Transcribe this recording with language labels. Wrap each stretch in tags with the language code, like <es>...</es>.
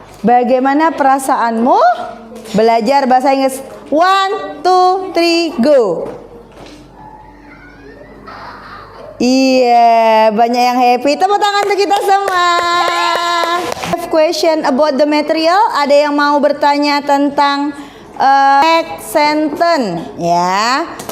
<id>Bagaimana perasaanmu belajar bahasa Inggris?</id> <en>1, 2, 3, go.</en> <id>Iya, banyak yang happy. Tepuk tangan untuk kita semua.</id> <en>Have question about the material?</en> <id>Ada yang mau bertanya tentang</id> <en>make sentence</en> <id>ya?</id>